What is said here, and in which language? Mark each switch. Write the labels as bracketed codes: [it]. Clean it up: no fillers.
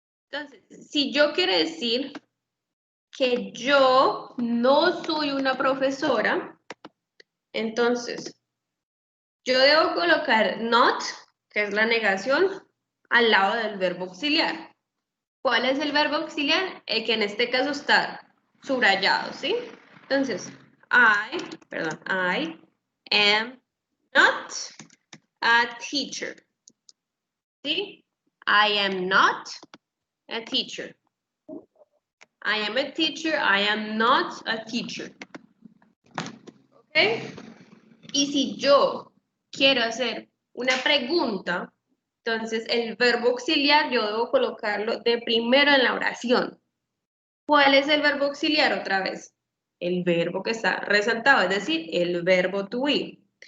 [es] Entonces, si yo quiero decir que yo no soy una profesora, entonces yo debo colocar not, que es la negación, al lado del verbo auxiliar. ¿Cuál es el verbo auxiliar? El que en este caso está subrayado, ¿sí? [en] Entonces, I am not a teacher. ¿Sí? I am not a teacher. I am a teacher, I am not a teacher. ¿Ok? [es] Y si yo quiero hacer una pregunta, entonces el verbo auxiliar yo debo colocarlo de primero en la oración. ¿Cuál es el verbo auxiliar otra vez? El verbo que está resaltado, es decir, el verbo to be.